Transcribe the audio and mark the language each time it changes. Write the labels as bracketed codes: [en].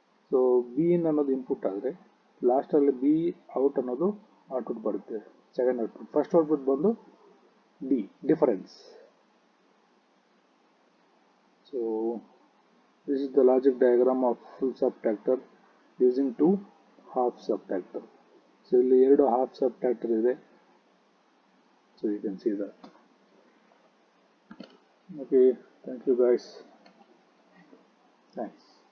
[kn] So B ಇನ್ ಅನ್ನೋದು input ಆದರೆ ಲಾಸ್ಟಲ್ಲಿ ಬಿ ಔಟ್ ಅನ್ನೋದು ಔಟ್ಪುಟ್ ಬರುತ್ತೆ, ಸೆಕೆಂಡ್ ಔಟ್ಪುಟ್. ಫಸ್ಟ್ ಔಟ್ಪುಟ್ ಬಂದು D difference. [en] So this is is the logic diagram of full subtractor using two half subtractor. [kn] So ಇಲ್ಲಿ ಎರಡು half subtractor ಇದೆ. [en] So you can see that. Okay, thank you guys. Thanks.